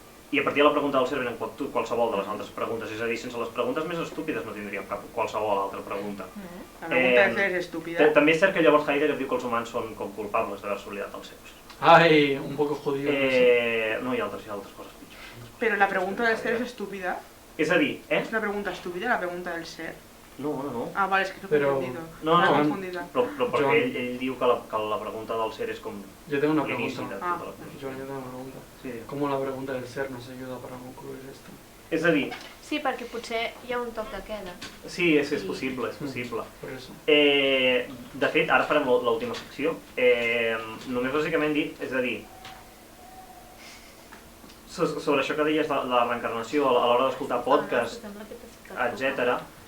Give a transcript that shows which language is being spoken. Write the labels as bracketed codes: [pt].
[ca] I a partir de la pregunta del ser venen qualsevol de les altres preguntes, és a dir, sense les preguntes més estúpides no tindríem qualsevol altra pregunta. La pregunta del ser és estúpida. També és cert que llavors Heidegger diu que els humans són com culpables d'haver-se oblidat dels seus. [es] Ai, un poco jodido. [ca] No, hi ha altres coses pitjors. [es] Pero la pregunta del ser es estúpida. [ca] És a dir, [es] ¿Es una pregunta estúpida la pregunta del ser? No. Ah, vale, es que lo he confundido. [ca] No, però perquè ell diu que la pregunta del ser és com... [es] Yo tengo una pregunta. Yo tengo una pregunta. Sí. ¿Cómo la pregunta del ser nos ayuda para concluir esto? [ca] És a dir... Sí, perquè potser hi ha un toc de queda. Sí, és possible, és possible. [es] Por eso. [ca] De fet, ara farem l'última secció. Només bàsicament dit, és a dir, sobre això que deies de la reencarnació a l'hora d'escoltar podcast, etc.